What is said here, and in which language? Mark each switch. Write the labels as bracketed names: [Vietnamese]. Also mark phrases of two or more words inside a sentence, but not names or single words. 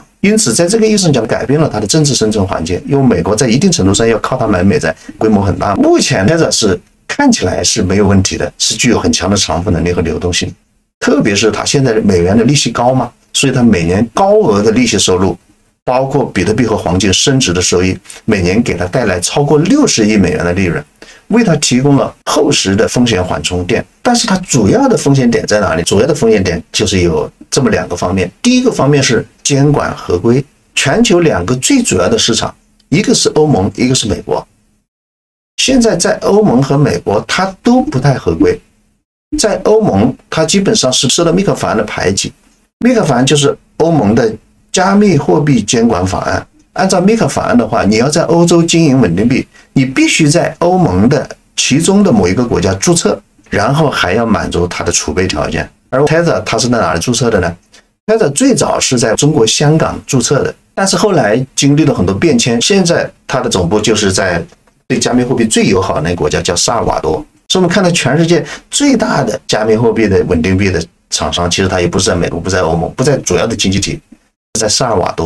[Chinese] 因此，在这個意義上講，改變了它的政治生存環境，因為美國在一定程度上要靠它買美債，規模很大。目前 Tether 是看起來是沒有問題的，是具有很強的償付能力和流動性。特別是它現在美元的利息高嘛，所以它每年高額的利息收入，包括比特幣和黃金升值的收益，每年給它帶來超過60億美元的利潤，為它提供了厚實的風險緩衝墊。但是它主要的風險點在哪裡？主要的風險點就是有這麼2個方面。第一個方面是監管合規，全球2個最主要的市場，一個是歐盟，一個是美國。現在在歐盟和美國，它都不太合規。在歐盟，它基本上是受到密克法案的排擠。密克法案就是歐盟的加密貨幣監管法案。按照密克法案的話，你要在歐洲經營穩定幣，你必須在歐盟的其中的某一個國家註冊，然後還要滿足它的儲備條件。而 Tether 它是在哪裡註冊的呢？ Tether 最早是在中國香港註冊的，但是後來經歷了很多變遷，現在它的總部就是在對加密貨幣最友好的那個國家，叫薩爾瓦多。所以我們看到全世界最大的加密貨幣的穩定幣的廠商，其實它也不是在美國，不在歐盟，不在主要的经濟體，在薩爾瓦多。